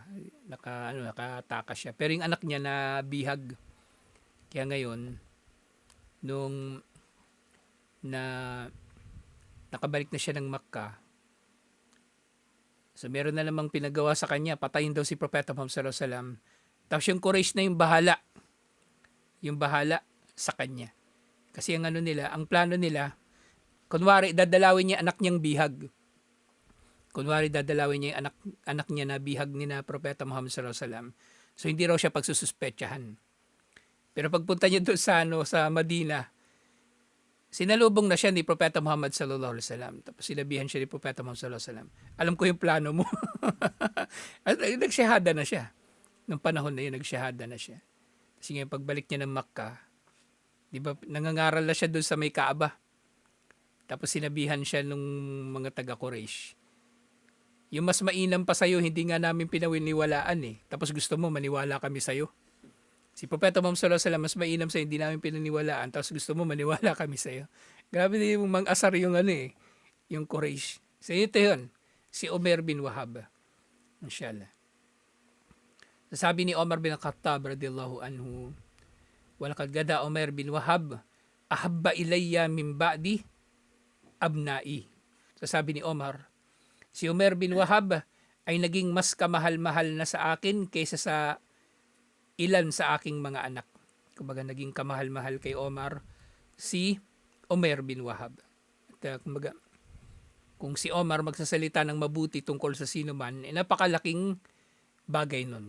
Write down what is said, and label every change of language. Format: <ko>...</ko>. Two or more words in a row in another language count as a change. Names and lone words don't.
<tl>Nakatakas siya. Pero yung anak niya na bihag. Kaya ngayon, nung nakabalik na siya ng Makkah, so meron na namang pinagawa sa kanya, patayin daw si Propeta Muhammad</tl> <ar>صلى الله عليه وسلم.</ar> <tl>Tapos yung Quraysh na yung bahala. Yung bahala sa kanya. Kasi ang plano nila, kunwari dadalawin niya anak niyang bihag. Kunwari dadalawin niya yung anak niya na bihag ni na Propeta Muhammad</tl> <ar>صلى الله عليه وسلم.</ar> <tl>So hindi raw siya pagsususpetsahan. Pero pagpunta niya doon sa Madina, sinalubong na siya ni Propeta Muhammad</tl> <ar>صلى الله عليه وسلم.</ar> <tl>Tapos sinabihan siya ni Propeta Muhammad</tl> <ar>صلى الله عليه وسلم,</ar> <tl>alam ko yung plano mo. At nagsyahada na siya. Nung panahon na yun, nagsyahada na siya. Kasi ngayon, pagbalik niya ng Makkah, di ba, nangangaral na siya doon sa may Kaaba. Tapos sinabihan siya nung mga taga-Quraysh, yung mas mainam pa sa'yo, hindi nga namin pinawiniwalaan Tapos gusto mo, maniwala kami sa'yo. Si Propeta Muhammad</tl> <ar>صلى الله عليه وسلم,</ar> <tl>mas mainam sa'yo, hindi namin pinaniwalaan, tapos gusto mo, maniwala kami sa'yo. Grabe din yung mang-asar yung yung Quraysh. So ito yun, si Umair bin Wahab. Inshallah. Sabi ni</tl> <ar>Omar bin Khattab رضي الله عنه ولقد كان عمير بن وهب أحب إلي من بعض أبنائي.</ar> <tl>Sabi ni Omar, si Umair bin Wahab ay naging mas kamahal-mahal na sa akin kaysa sa ilan sa aking mga anak. Kumbaga naging kamahal-mahal kay Omar si Umair bin Wahab. At kumbaga, kung si Omar magsasalita ng mabuti tungkol sa sino man, napakalaking bagay nun.</tl>